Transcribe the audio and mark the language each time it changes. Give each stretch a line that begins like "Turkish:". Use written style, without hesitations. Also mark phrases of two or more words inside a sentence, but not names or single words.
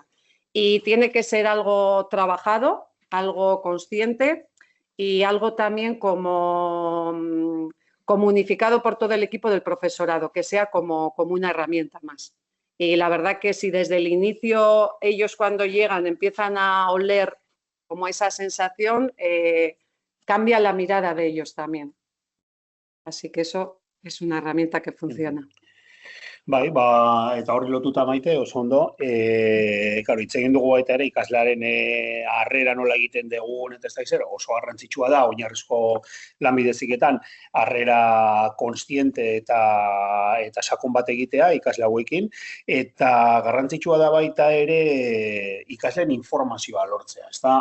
Spanish: Y tiene que ser algo trabajado, algo consciente y algo también como comunicado por todo el equipo del profesorado, que sea como una herramienta más. Y la verdad que si desde el inicio ellos cuando llegan empiezan a oler como esa sensación, cambia la mirada de ellos también. Así que eso es una herramienta que funciona.
Basque: Bai, eta horri lotuta Maite, oso ondo, claro, hitz egin dugu baita ere ikaslearen harrera nola egiten dugun, eta ez da izero, oso garrantzitsua da, oinarrizko lanbide heziketan harrera konstiente eta sakon bat egitea ikasle hauekin, eta garrantzitsua da baita ere ikasleen informazioa lortzea, ezta?